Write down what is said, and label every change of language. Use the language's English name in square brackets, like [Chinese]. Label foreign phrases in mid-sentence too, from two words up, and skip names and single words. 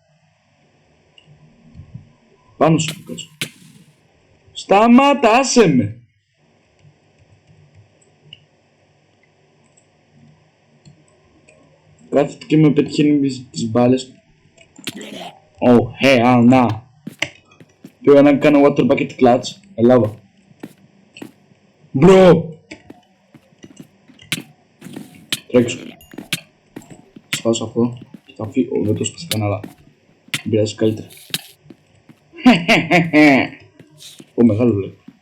[Greek] Πάνω σου, κάτσω. Σταμάτα, άσε με. Κάθεται και με πετυχαίνει τις μπάλες. Να. Πήγα να κάνω [English] water bucket clutch. [Greek] Ελλάδα. Μπρο! Τρέξω. Σπάσω αυτό. Και θα φύγω. Δεν το σπάσα καν, αλλά δεν πειράζει, καλύτερα. Ω, μεγάλο λέει.